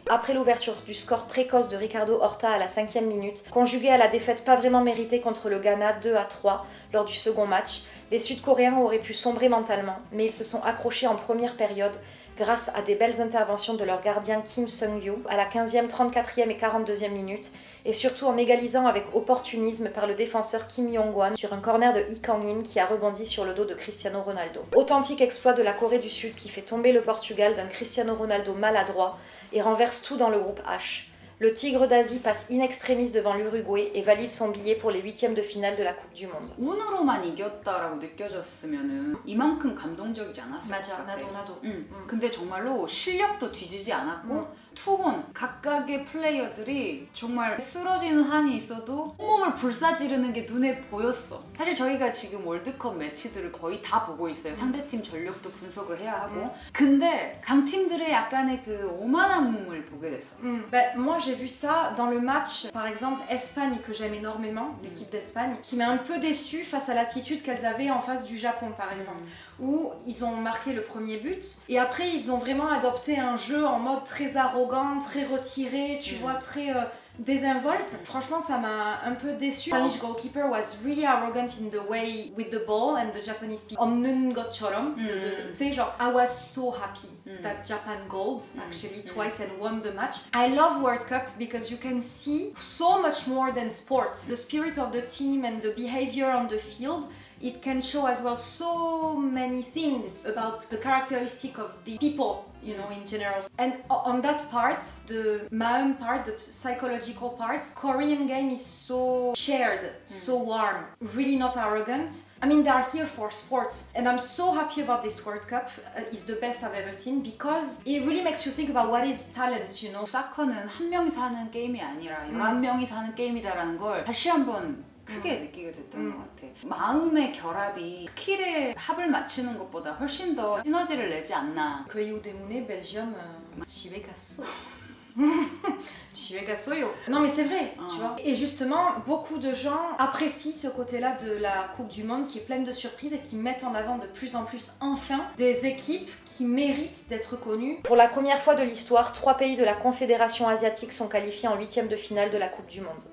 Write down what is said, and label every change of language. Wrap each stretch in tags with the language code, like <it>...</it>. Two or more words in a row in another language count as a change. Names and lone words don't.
<fr>Après l'ouverture du score précoce de Ricardo Horta à la 5e minute, conjuguée à la défaite pas vraiment méritée contre le Ghana 2-3 lors du second match, les Sud-Coréens auraient pu sombrer mentalement, mais ils se sont accrochés en première période grâce à des belles interventions de leur gardien Kim Seung-yu à la 15e, 34e et 42e minute, et surtout en égalisant avec opportunisme par le défenseur Kim Yong-wan sur un corner de Lee Kang-in qui a rebondi sur le dos de Cristiano Ronaldo. Authentique exploit de la Corée du Sud qui fait tomber le Portugal d'un Cristiano Ronaldo maladroit et renverse tout dans le groupe H. Le Tigre d'Asie passe in extremis devant l'Uruguay et valide son billet pour les 8e de finale de la Coupe du Monde.</fr> <ko>운으로만 이겼다라고 느껴졌으면은 이만큼 감동적이지 않았을 것 같아. 나도. 근데 정말로 실력도 뒤지지 않았고 투혼 각각의 플레이어들이 정말 쓰러지는 한이 있어도 온몸을 불사지르는 게 눈에 보였어. 사실 저희가 지금 월드컵 매치들을 거의 다 보고 있어요. 상대팀 전력도 분석을 해야 하고. 근데 강팀들의 약간의 그 오만함을 보게 됐어.</ko> <fr>Ben, moi j'ai vu ça dans le match, par exemple Espagne que j'aime énormément, l'équipe d'Espagne, qui m'a un peu déçue face à l'attitude qu'elles avaient en face du Japon par exemple, où ils ont marqué le premier but et après ils ont vraiment adopté un jeu en mode très arrogant, très retiré, tu vois, très désinvolte. Franchement, ça m'a un peu déçue.</fr> <en>The Spanish goalkeeper was really arrogant in the way with the ball and the Japanese people.</en> <ko>없는 것처럼.</ko> <fr>Tu sais, genre,</fr> <en>I was so happy that Japan gold actually twice and won the match. I love World Cup because you can see so much more than sports. The spirit of the team and the behavior on the field. It can show as well so many things about the characteristic of the people, you know, in general. And on that part, the Maum part, the psychological part, Korean game is so shared, so warm, really not arrogant. I mean, they are here for sports. And I'm so happy about this World Cup. It's the best I've ever seen because it really makes you think about what is talent, you know.</en> <ko>사커는 한 명이서 하는 게임이 아니라 11명이서 하는 게임이다라는 걸 다시 한번 크게 느끼게 됐던 것 같아. 마음의 결합이 스킬의 합을 맞추는 것보다 훨씬 더 시너지를 내지 않나. 그 이유 때문에 벨지엄 집에 갔어.</ko> <fr>Non mais c'est vrai, Ah. tu vois. Et justement, beaucoup de gens apprécient ce côté-là de la Coupe du Monde qui est pleine de surprises et qui mettent en avant de plus en plus, enfin, des équipes qui méritent d'être connues. Pour la première fois de l'histoire, 3 pays de la Confédération asiatique sont qualifiés en 8e de finale de la Coupe du Monde.</fr>